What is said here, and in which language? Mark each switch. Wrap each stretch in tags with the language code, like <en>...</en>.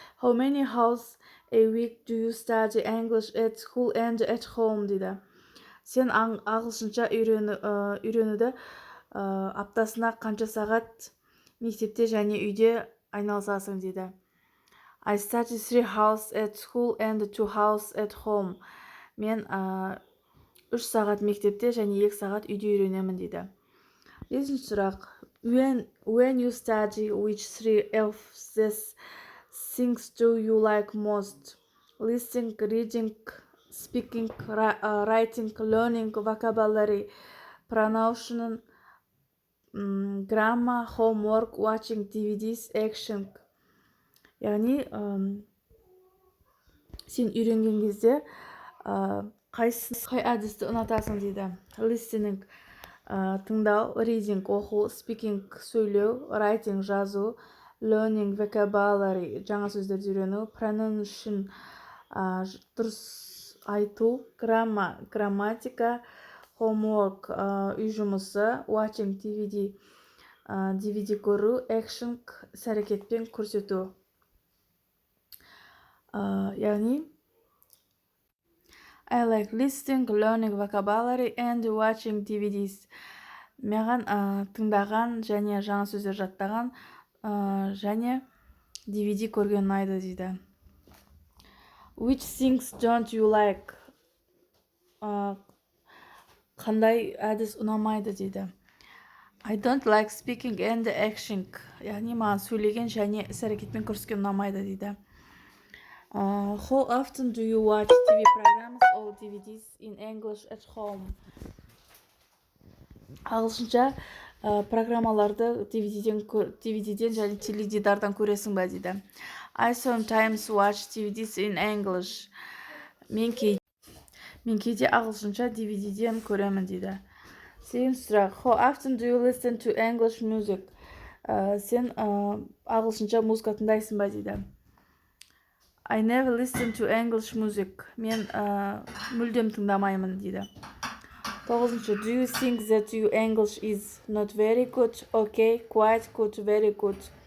<en>How many hours a week do you study English at school and at home</en> <kk>дейді. Сен ағылшынша үйренуді аптасына қанша сағат мектепте және үйде айналысасың дейді.</kk> <en>I study 3 hours at school and 2 hours at home.</en> <kk>Мен 3 сағат мектепте және 2 сағат үйде үйренемін дейді. Бесінші сұрақ.</kk> <en>When you study, which 3 of these things do you like most? Listening, reading, speaking, writing, learning, vocabulary, pronunciation, grammar, homework, watching DVDs, action.</en> <kk>Яғни, сен үйренген кезде қай әдісті ұнатасың дейді. Listening, тыңдау, reading, оқу, speaking, сөйлеу, writing, жазу, learning, vocabulary, жаңа сөздерді үйрену, pronunciation, дұрыс айту, грамматика, homework, үй жұмысы, watching, DVD көру, action, іс-әрекетпен көрсету.</kk> <en>Яғни, I like listening, learning vocabulary and watching DVDs.</en> <kk>Маған тыңдаған және жаңа сөздер жаттаған және DVD көрген ұнайды дейді.</kk> <en>Which things don't you like?</en> <kk>Қандай әдіс ұнамайды дейді.</kk> <en>I don't like speaking and acting.</en> <kk>Яғни маған сөйлеген және іс-әрекетпен көрсеткен ұнамайды дейді.</kk> <en>How often do you watch TV programs or DVDs in English at home?</en> <kk>Ағылшынша программаларды DVD-ден және теледидардан көресің ба дейді.</kk> <en>I sometimes watch DVDs in English.</en> <kk>Мен кейде ағылшынша DVD-ден көремін дейді. Сегізінші сұрақ.</kk> <en>How often do you listen to English music?</en> <kk>Сен ағылшынша музыка тыңдайсың ба дейді.</kk> <en>I never listen to English music.</en> <kk>Мен мүлдем тыңдамаймын дейді. Тоғызыншы.</kk> <en>Do you think that your English is not very good? Okay, quite good, very good.</en>